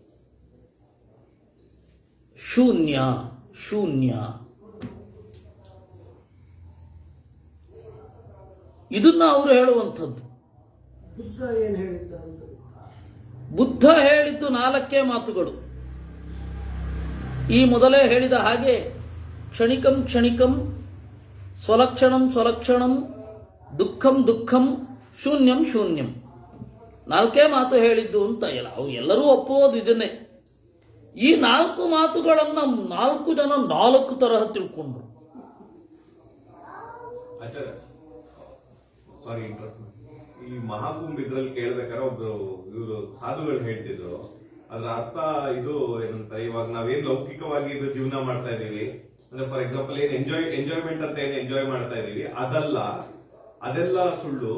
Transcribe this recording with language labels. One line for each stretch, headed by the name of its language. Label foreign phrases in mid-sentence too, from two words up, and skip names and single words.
Kannada: ಶೂನ್ಯ ಶೂನ್ಯ, ಇದನ್ನ ಅವರು ಹೇಳುವಂಥದ್ದು. ಬುದ್ಧ ಏನು ಹೇಳಿದ್ದ? ಬುದ್ಧ ಹೇಳಿದ್ದು 4 ಮಾತುಗಳು. ಈ ಮೊದಲೇ ಹೇಳಿದ ಹಾಗೆ
Sanskrit: ಕ್ಷಣಿಕಂ ಕ್ಷಣಿಕಂ, ಸ್ವಲಕ್ಷಣಂ ಸ್ವಲಕ್ಷಣಂ, ದುಃಖಂ ದುಃಖಂ, ಶೂನ್ಯಂ ಶೂನ್ಯಂ.
Kannada: 4 ಮಾತು ಹೇಳಿದ್ದು ಅಂತ ಇಲ್ಲ. ಅವು ಎಲ್ಲರೂ ಒಪ್ಪುವುದು ಇದನ್ನೇ. ಈ 4 ಮಾತುಗಳನ್ನ 4 ಜನ 4 ತರಹ ತಿಳ್ಕೊಂಡ್ರು. ಸಾರಿ, ಈ ಮಹಾಕುಂಭ ಇದ್ರಲ್ಲಿ ಕೇಳ್ಬೇಕಾದ್ರೆ ಒಬ್ರು ಇವರು ಸಾಧುಗಳು ಹೇಳ್ತಿದ್ರು, ಅದ್ರ ಅರ್ಥ ಇದು ಏನಂತಾರೆ, ಇವಾಗ ನಾವೇನ್ ಲೌಕಿಕವಾಗಿ ಇದು ಜೀವನ ಮಾಡ್ತಾ ಇದೀವಿ ಅಂದ್ರೆ,
English: for example
Kannada: ಏನ್ ಎಂಜಾಯ್ಮೆಂಟ್ ಅಂತ ಏನ್ ಎಂಜಾಯ್ ಮಾಡ್ತಾ ಇದೀವಿ ಅದೆಲ್ಲ ಸುಳ್ಳು.